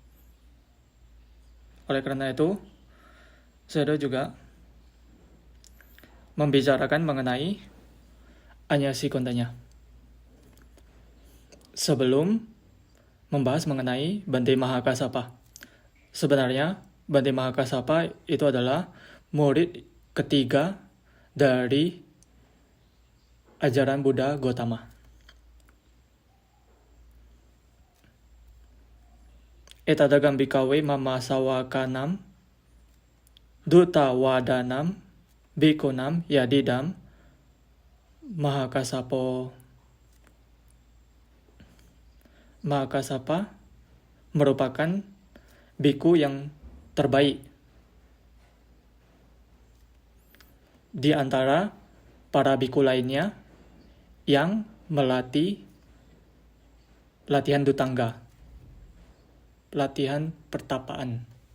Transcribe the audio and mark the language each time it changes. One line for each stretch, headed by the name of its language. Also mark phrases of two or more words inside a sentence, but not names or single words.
Indonesian: Oleh karena itu, saya juga membicarakan mengenai Anyasi Kondanya sebelum membahas mengenai Bante Mahakassapa. Sebenarnya Bante Mahakassapa itu adalah murid ketiga dari ajaran Buddha Gautama.
Pali: Etadagam bikawe mama sawakanam duta wadanam bikunam yadidam
Indonesian: Mahakassapa merupakan biku yang terbaik di antara para biku lainnya yang melatih latihan dutangga, latihan pertapaan.